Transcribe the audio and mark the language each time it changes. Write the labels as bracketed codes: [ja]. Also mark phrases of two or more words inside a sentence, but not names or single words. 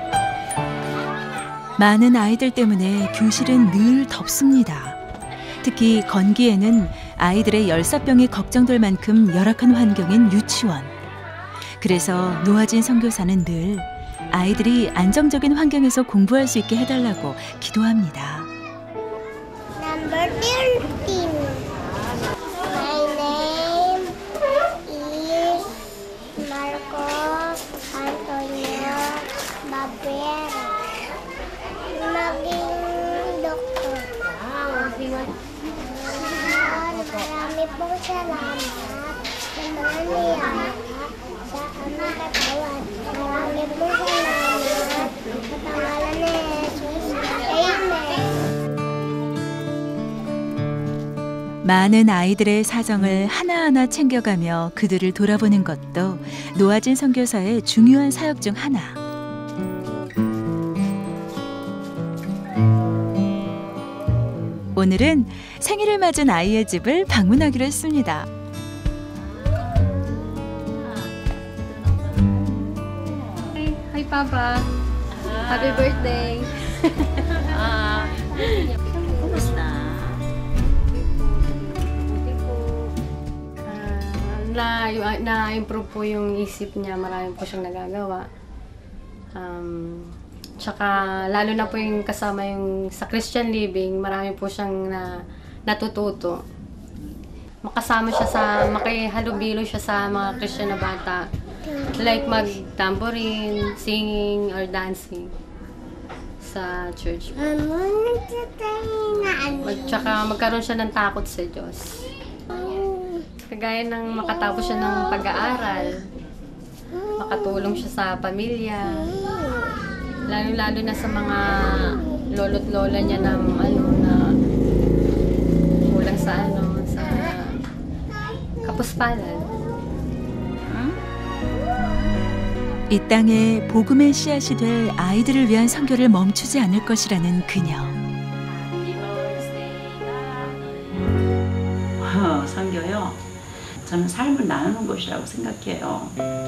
[ko] 많은 아이들 때문에 교실은 늘 덥습니다. 특히 건기에는 아이들의 열사병이 걱정될 만큼 열악한 환경인 유치원. 그래서 노아진 선교사는 늘 아이들이 안정적인 환경에서 공부할 수 있게 해달라고 기도합니다. [en] Number 13. My name is Marco Antonio Babrera. [tl] Maging doktor. Marami pong salamat sa mga niyaman sa aming katawan. Marami pong salamat sa pangalan ni Jesus. Amen. [ko] 많은 아이들의 사정을 하나하나 챙겨가며 그들을 돌아보는 것도 노아진 선교사의 중요한 사역 중 하나. 오늘은 생일을 맞은 아이의 집을 방문하기로 했습니다. [en] Hi, Papa. Happy birthday. [tl] Na-improve po yung isip niya, marami po siyang nagagawa. Tsaka lalo na po yung kasama yung sa Christian living, marami po siyang natututo. Makasama siya makihalubilo siya sa mga Christian na bata. [en] Like mag-tambourine, singing, or dancing sa church. [tl] Tsaka magkaroon siya ng takot sa Diyos. Kagaya ng makatapos siya ng pag-aaral, makatulong siya sa pamilya, lalo-lalo na sa mga lolo't lola niya na kulang sa kapuspalan. [ko] 이 땅에 복음의 씨앗이 될 아이들을 위한 선교를 멈추지 않을 것이라는 그녀. 선교요. 저는 삶을 나누는 것이라고 생각해요.